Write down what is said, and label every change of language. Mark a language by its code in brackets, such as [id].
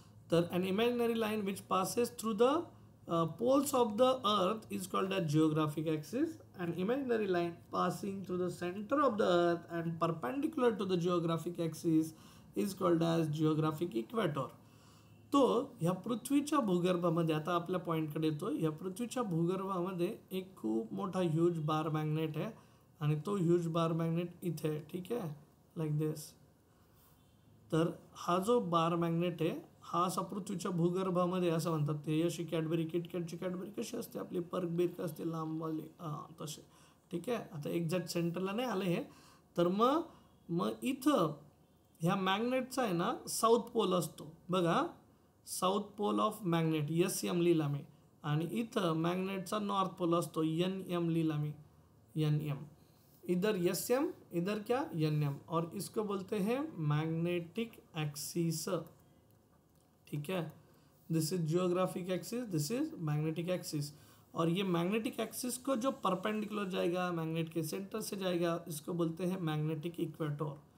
[en] तर an imaginary line which passes through the poles of the earth is called as geographic axis. An imaginary line passing through the center of the earth and perpendicular to the geographic axis is called as geographic equator. [mr] तो ह्या पृथ्वीच्या भूगर्भामध्ये, आता आपल्या पॉईंटकडे येतो, ह्या पृथ्वीच्या भूगर्भामध्ये एक खूप मोठा ह्यूज बार मॅग्नेट आहे आणि तो ह्यूज बार मॅग्नेट इथे आहे. ठीक आहे, [en] Like this. [mr] तर हा जो बार मॅग्नेट आहे हा असा पृथ्वीच्या भूगर्भामध्ये, असं म्हणतात ते अशी कॅडबरी, किटकॅटची कॅडबरी कशी असते आपली, पर्क बिर्क असते लांबवाली, तसे. ठीक आहे, आता एक्झॅक्ट सेंटरला नाही आलं हे. तर मग इथं ह्या मॅग्नेटचा आहे ना साऊथ पोल असतो बघा, south pole of magnet SM लिहिला मी, आणि इथं मॅग्नेटचा नॉर्थ पोल असतो NM लिहिला मी, NM. [hi] इधर SM, इधर क्या NM, और इसको बोलते हैं मैग्नेटिक एक्सिस. ठीक है, [en] This is geographic axis, this is magnetic axis. [hi] और ये मैग्नेटिक एक्सिस को जो परपेंडिकुलर जाएगा, मैग्नेट के सेंटर से जाएगा, इसको बोलते हैं मैग्नेटिक इक्वेटोर.